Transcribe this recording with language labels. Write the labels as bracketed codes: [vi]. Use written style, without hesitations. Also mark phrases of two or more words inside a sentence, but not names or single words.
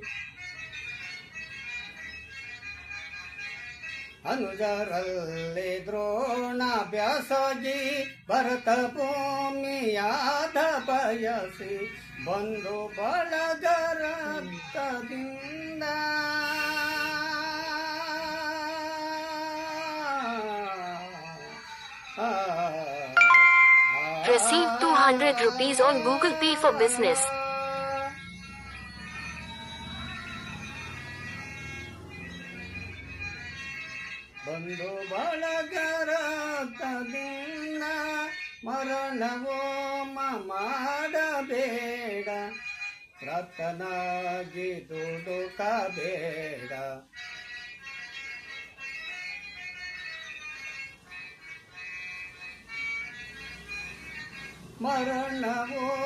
[kn] ಅನುಜರಲ್ಲಿ ದ್ರೋಣ ಬೆಸಗಿ ಭರತ ಪುಣ್ಯಾದ ಬಯಸಿ ಬಂಧು ಬಳಗರಕ್ತದಿಂದ [en] Receive 200 rupees on Google Pay for business. [kn] ಬಂಧು ಬಳಗರಕ್ತದಿಂದ ಮರಣವೋ ಮಾಡಬೇಡ ರತನಾಗಿ ದುಡುಕಬೇಡ ಮರಣವೋ